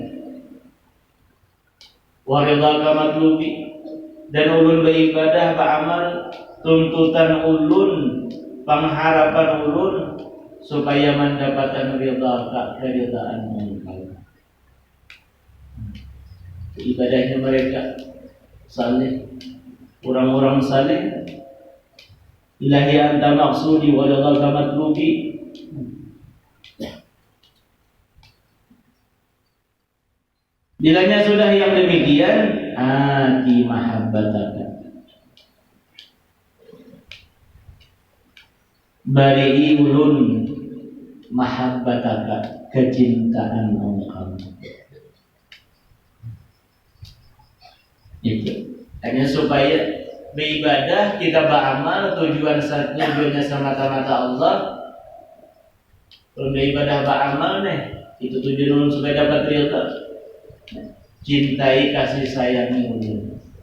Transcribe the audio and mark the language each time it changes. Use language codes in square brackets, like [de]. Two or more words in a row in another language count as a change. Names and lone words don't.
[ar] ورضاك مطلوبي, [bjn] dan ulun beribadah beramal tuntutan ulun, pengharapan ulun supaya mendapatkan ridha, keridhaan engkau. [id] Ibadahnya mereka saleh, orang-orang saleh. [ar] إلهي أنت مقصودي ورضاك مطلوبي. [bjn] Bilanya sudah yang demikian, [ar] آت محبتك, [bjn] bari ulun mahabbataka, [id] kecintaan engkau. Itu hanya supaya beribadah kita beramal tujuannya semata-mata Allah. [bjn] Kalau beribadah beramal nih, itu tujuan supaya dapat ridha, cintai kasih sayangi ulun.